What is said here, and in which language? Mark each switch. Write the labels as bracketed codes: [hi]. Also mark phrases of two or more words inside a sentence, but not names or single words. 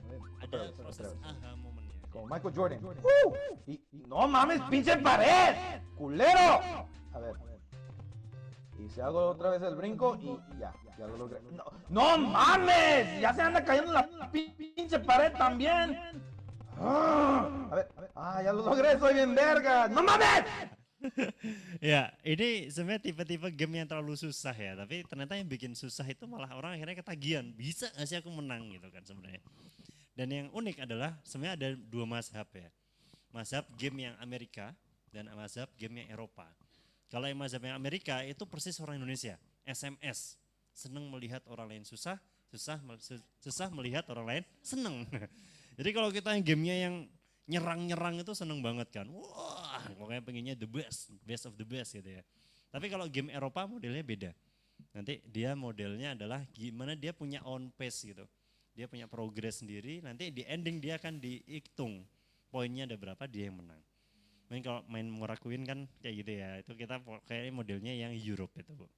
[es] Otra vez. Como Michael Jordan. Y no mames, pinche pared. Culero. A ver. Y si hago otra vez el brinco y ya lo logré. No mames. Ya se anda cayendo la pinche pared también. A ver. Ya lo logré, soy bien verga. ¡No mames! [id] Ya, ini sebenarnya tipe-tipe game yang terlalu susah ya, tapi ternyata yang bikin susah itu malah orang akhirnya ketagihan. Bisa gak sih aku menang gitu kan sebenarnya. Dan yang unik adalah sebenarnya ada 2 mazhab ya. Mazhab game yang Amerika dan mazhab game yang Eropa. Kalau yang mazhab yang Amerika itu persis orang Indonesia, SMS. Seneng melihat orang lain susah melihat orang lain seneng. Jadi kalau kita yang gamenya yang nyerang itu seneng banget kan. Wah, pokoknya pengennya [en] the best of the best [id] gitu ya. Tapi kalau game Eropa modelnya beda. Nanti dia modelnya adalah gimana dia punya [en] own pace [id] gitu. Dia punya progress sendiri, nanti di ending dia akan dihitung. Poinnya ada berapa, dia yang menang. Main kalau main Morakuin kan kayak gitu ya. Itu kita kayak modelnya yang Europe itu.